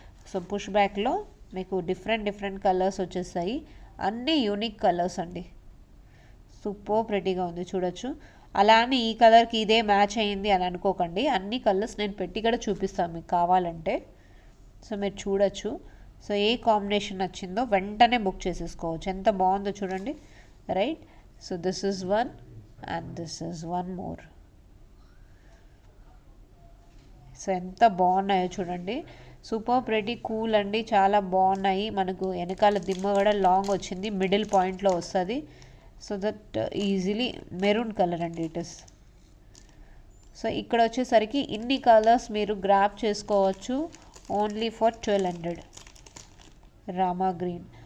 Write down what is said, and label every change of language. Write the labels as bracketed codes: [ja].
[te] So push బ్యాక్లో మీకు different colours వచ్చేస్తాయి, అన్నీ యూనిక్ కలర్స్ అండి. సూపర్ ప్రెటీగా ఉంది చూడొచ్చు. అలా అని ఈ కలర్కి ఇదే మ్యాచ్ అయ్యింది అని అనుకోకండి, అన్ని కలర్స్ నేను పెట్టి కూడా చూపిస్తాను మీకు కావాలంటే. సో మీరు చూడొచ్చు. సో ఏ కాంబినేషన్ నచ్చిందో వెంటనే బుక్ చేసేసుకోవచ్చు. ఎంత బాగుందో చూడండి, right. [en] So this is one and this is one more. [te] So ఎంత బాగున్నాయో చూడండి, సూపర్ ప్రెటీ కూల్ అండి, చాలా బాగున్నాయి. మనకు వెనకాల దిమ్మ కూడా లాంగ్ వచ్చింది, మిడిల్ పాయింట్లో వస్తుంది. So that easily maroon colour అండి ఇట్ ఇస్. సో ఇక్కడ వచ్చేసరికి ఇన్ని కలర్స్ మీరు గ్రాప్ చేసుకోవచ్చు ఓన్లీ ఫర్ 1200. రామా గ్రీన్.